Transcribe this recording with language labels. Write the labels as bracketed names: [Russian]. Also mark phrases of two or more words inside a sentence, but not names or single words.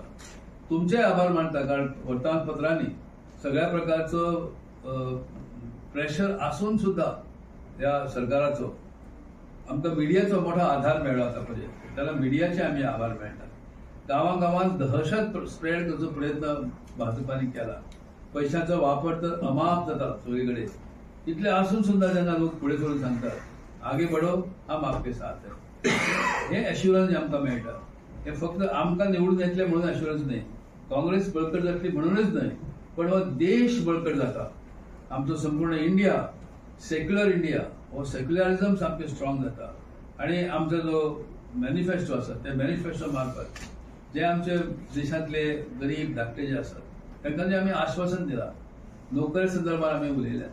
[Konkani] तुमचे आभार मानता, कारण वर्तमानपत्रांनी सगळ्या प्रकारचो प्रेशर आसून सुद्धा ह्या सरकाराचो आमकां मिडियाचो मोठो आधार मेळ्ळो आतां पर्यंत, त्याला मिडियाचे आमी आभार मानतात. गांवागांवांत दहशत स्प्रेड करचो प्रयत्न भाजपानी केला, पैशाचो वापर तर अमाप जाता सगळीकडे, इतले आसून सुद्धा जेन्ना लोक फुडें सरून सांगतात [Hindi] आगे बढो हम आपके साथ है, [Konkani] हे अश्युरन्स आमकां मेळटा. हे फक्त आमकां निवडून येतले म्हणून अश्युरन्स न्हय, काँग्रेस बळकट जातली म्हणूनच न्हय, पण हो देश बळकट जाता. आमचो संपूर्ण इंडिया, [English] secular India, [Konkani] हो सेक्युलरिझम सामकें स्ट्रॉंग जाता. आणि आमचो जो मॅनिफेस्टो आसा त्या मॅनिफेस्टो मार्फत जे आमचे देशांतले गरीब धाकटे जे आसात तांकां जे आमी आश्वासन दिलां, नोकरी संदर्भात आमी उलयल्यात.